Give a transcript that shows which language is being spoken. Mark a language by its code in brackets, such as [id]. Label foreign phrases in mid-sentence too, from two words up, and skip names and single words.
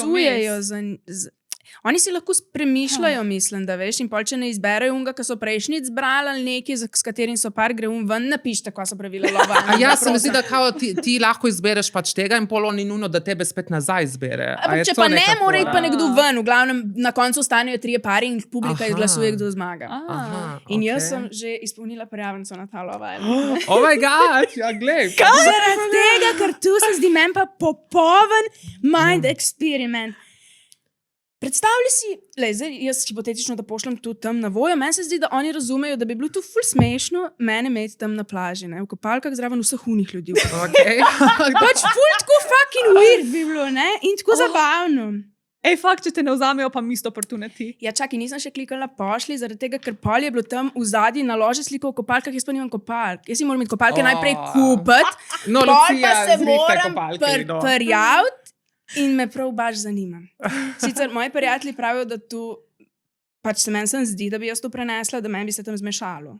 [sl] glasujejo Oni si lahko premišljajo, mislim, da veš, in pol, če ne izberejo unga, ki so prejšnjič zbrali ali neki, s katerim so par gre ven, napište, kaj so pravila Love Islanda. Ja, se mi zdi, da ti lahko izbereš pač tega in pol oni nujno, da tebe spet nazaj izbere. Če pa ne, mora iti pa nekdo ven, v glavnem na koncu ostanejo 3 pari in publika glasuje, kdo zmaga. In jaz sem že izpolnila prijavnico na ta Love Island. [en] Oh my god, [sl] ja, glej. Zaradi tega, ker tu se zdi meni pa popoln [en] mind experiment. [sl] Predstavljaj si, zdaj jaz hipotetično, da pošljem tu tam na Vojo, meni se zdi, da oni razumejo, da bi bilo tu ful smešno mene imeti tam na plaži, ne, v kopalkah zraven vseh unih ljudi. Pač ful tako [en] fucking weird [sl] bi bilo, ne, in tako zabavno. Ej, fakt, če te ne vzamejo, pa [en] missed opportunity. [sl] Ja, čakaj, nisem še klikala pošli, zaradi tega, ker pol je bilo tam v zadnji nalože sliko v kopalkah, jaz pa nimam kopalk. Jaz si moram imeti kopalke najprej kupiti, pol pa se moram prijaviti. In me prav baš zanima. Sicer moji prijatelji pravijo, da tu pač se meni zdi, da bi jaz to prenesla, da meni bi se tam zmešalo.